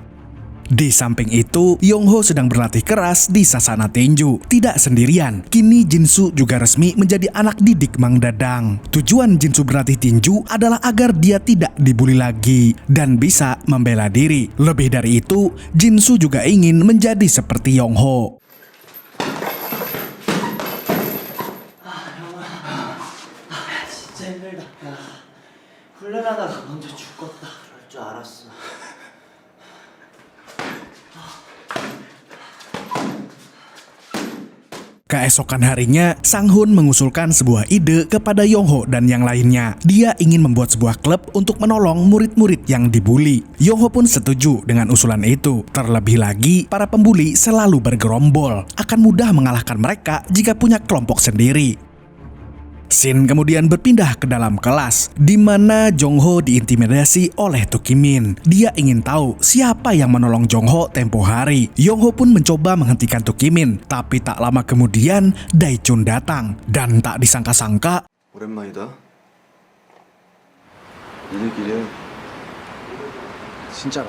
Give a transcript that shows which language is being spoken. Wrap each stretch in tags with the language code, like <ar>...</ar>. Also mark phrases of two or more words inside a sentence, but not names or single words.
<id>Di samping itu, Yongho sedang berlatih keras di Sasana Tenju. Tidak sendirian, kini Jinsu juga resmi menjadi anak didik Mang Dadang. Tujuan Jinsu berlatih tinju adalah agar dia tidak dibully lagi dan bisa membela diri. Lebih dari itu, Jinsu juga ingin menjadi seperti Yongho.</id> <ko>진짜 힘들다. 야, 훈련하다가 먼저 죽겠다. 그럴 줄 알았어.</ko> <id>Keesokan harinya, Sang-hun mengusulkan sebuah ide kepada Yongho dan yang lainnya. Dia ingin membuat sebuah klub untuk menolong murid-murid yang dibully. Yongho pun setuju dengan usulan itu. Terlebih lagi, para pembuli selalu bergerombol. Akan mudah mengalahkan mereka jika punya kelompok sendiri. Scene kemudian berpindah ke dalam kelas, di mana Jongho diintimidasi oleh Tukimin. Dia ingin tahu siapa yang menolong Jongho tempo hari. Yongho pun mencoba menghentikan Tukimin, tapi tak lama kemudian Daechun datang. Dan tak disangka-sangka,</id> <ko>오랜만이다. 니들끼리 진짜로.</ko>